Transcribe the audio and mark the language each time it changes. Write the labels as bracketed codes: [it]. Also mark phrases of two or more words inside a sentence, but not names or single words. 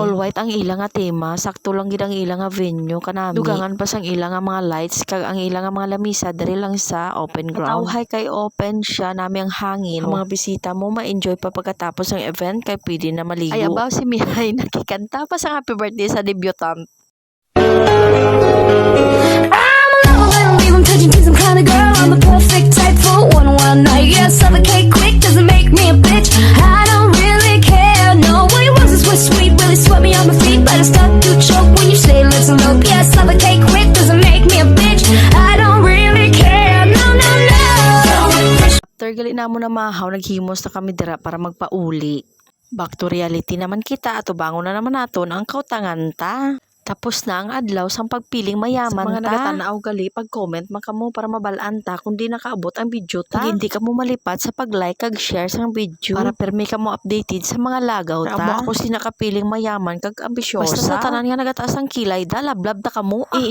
[en] All white [hil] ang ilang nga tema, sakto lang gid ang ilang nga venue kanami. Dugangan pa sang ilang nga mga lights kag ang ilang nga mga lamisa diri lang sa open ground. Tawhay kay open siya nami ang hangin. Ang mga bisita mo ma-enjoy pa [tl] pagkatapos ng [hil] event kay pwede na maligo. Ay abaw, si Mihay nakikanta pa sa [en] happy birthday [hil] sa debutant. [en] I'm kind of girl, I'm the perfect type for one night. Yeah, suffocate quick, doesn't make me a bitch. I don't really care, no. What it was sweet, really swept me on my feet. But I start to choke when you say let's elope. Yeah, suffocate quick, doesn't make me a bitch. I don't really care, no, no, no. [hil] After gali na mo na mahaw, naghimos na kami dira para magpauli. [en] Back to reality [hil] naman kita, ato bangon na naman naton ang kautangan ta. Tapos na ang adlaw sang pagpiling mayaman sa mga nagatanaw gali pag-comment makamo para mabalaan ta kung di nakaabot ang video ta. Kung hindi ka mo malipat sa pag-like kag share sang video para permi ka mo updated sa mga lagaw ta. Amo ako si nakapiling mayaman kag ambisyosa. Basta sa tanan nga nagataas ang kilay da lablab ta kamo.